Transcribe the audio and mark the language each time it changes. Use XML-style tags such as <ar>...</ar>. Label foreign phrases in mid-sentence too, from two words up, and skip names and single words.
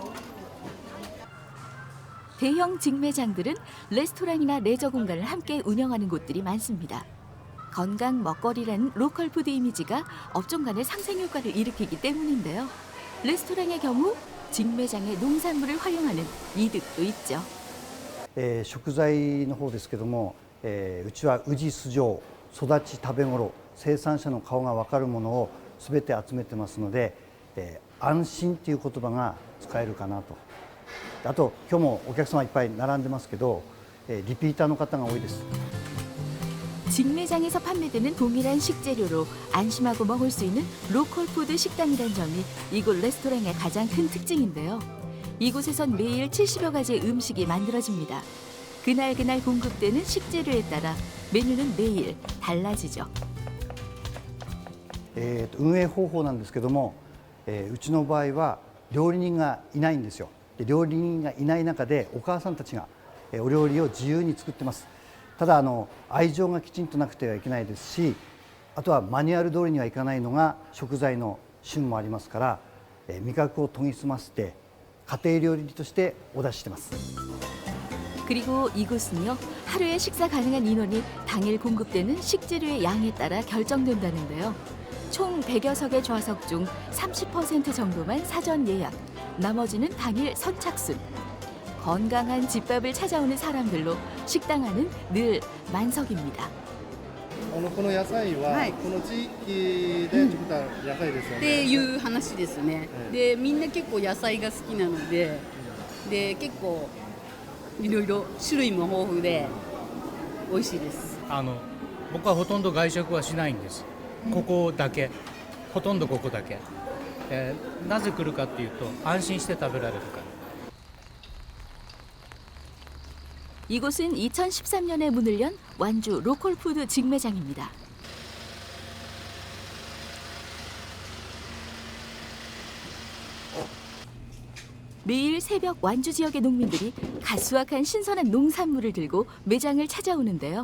<ko>대형 직매장들은 레스토랑이나 레저 공간을 함께 운영하는 곳들이 많습니다. 건강 먹거리라는 로컬 푸드 이미지가 업종 간의 상생 효과를 일으키기 때문인데요. 레스토랑의 경우 직매장의 농산물을 활용하는 이득도 있죠.</ko> <ja>食材の方ですけども、うちは宇治素性育ち食べ頃生産者の顔が分かるものを全て集めてますので、安心という言葉が使えるかなと。あと今日もお客様いっぱい並んでますけど、リピーターの方が多いです。</ja> <ko>직매장에서 판매되는 동일한 식재료로 안심하고 먹을 수 있는 로컬 푸드 식당이란 점이 이곳 레스토랑의 가장 큰 특징인데요. 이곳에선 매일 70여 ga지의 음식이 만들어집니다. 그날그날 공급되는 식재료에 따라 메뉴는 매일 달라지죠.</ko> <ja>運営方法なんですけども、うちの場合は料理人がいないんですよ。で料理人がいない中でお母さんたちがお料理を自由に作ってます。ただ愛情がきちんとなくてはいけないですし、あとはマニュアル通りにはいかないのが食材の旬もありますから、味覚を研ぎ澄ませて家庭料理としてお出ししてます。</ja> <ko>그리고 이곳은요, 하루에 식사 가능한 인원이 당일 공급되는 식재료의 양에 따라 결정된다는데요. 총 100여 석의 좌석 중 30% 정도만 사전 예약, 나머지는 당일 선착순. 건강한 집밥을 찾아오는 사람들로 식당 안은 늘 만석입니다.</ko> <ja>この野菜はこの地域で作った野菜ですよね。っていう話ですね。でみんな結構野菜が好きなので、で結構いろいろ種類も豊富で美味しいです。僕はほとんど外食はしないんです。ここだけ、ほとんどここだけ。なぜ来るかっていうと安心して食べられるから。</ja> <ko>이곳은 2013년에 문을 연 완주 로컬푸드 직매장입니다. 매일 새벽 완주 지역의 농민들이 갓 수확한 신선한 농산물을 들고 매장을 찾아오는데요.</ko>